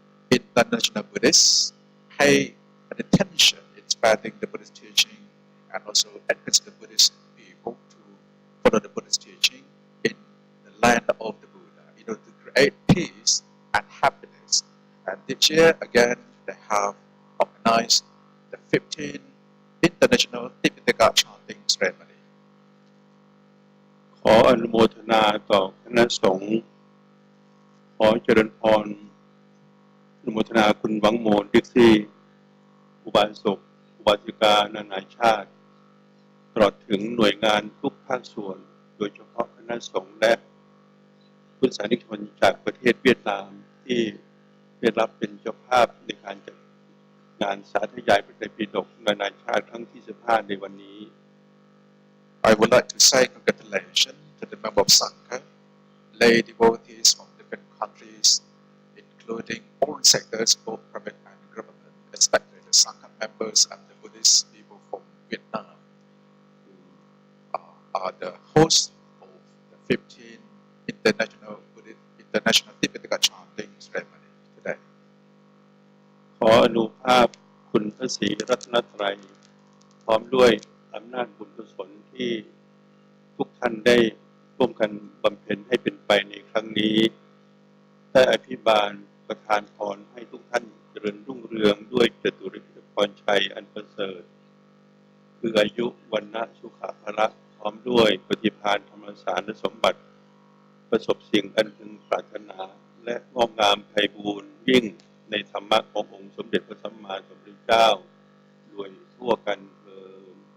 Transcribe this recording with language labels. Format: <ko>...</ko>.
<en>international Buddhists, pay attention in spreading the Buddhist teaching and also encourage the Buddhist people to follow the Buddhist teaching in the land of the Buddha in order to create peace and happiness. And this year, again, they have organized the 15th International Tipitaka Chanting Ceremony.</en> <th>ขออนุโมทนาต่อคณะสงฆ์ขอเจริญพรอนุโมทนาคุณหวังโมนดิกซี่อุบาสกอุบาสิกานานาชาติตลอดถึงหน่วยงานทุกภาคส่วนโดยเฉพาะคณะสงฆ์และพุทธศาสนิกชนจากประเทศเวียดนามที่ได้รับเป็นเจ้าภาพในการจัดงานสาธยายพระไตรปิฎกนานาชาติครั้งที่15ในวันนี้</th> <en>I would like to say congratulations to the member of Sangha, lay devotees from different countries, including all sectors, both private and government, especially the Sangha members and the Buddhist people from Vietnam, who are the hosts of the 15th International Tipitaka Chanting Ceremony today.</en> <th>ขออนุภาพคุณพระศรีรัตนตรัยพร้อมด้วยอำนาจบุญกุศลที่ทุกท่านได้ร่วมกันบำเพ็ญให้เป็นไปในครั้งนี้ ได้อภิบาลประทานพรให้ทุกท่านเจริญรุ่งเรืองด้วยจตุรพิธพรชัยอันประเสริฐคืออายุวันนะสุขภละพร้อมด้วยปฏิภาณธรรมสารสมบัติประสบสิ่งอันพึงปรารถนาและงอกงามไพบูรย์ยิ่งในธรรมะขององค์สมเด็จพระสัมมาสัมพุทธเจ้าโดยทั่วกันเถิด</th>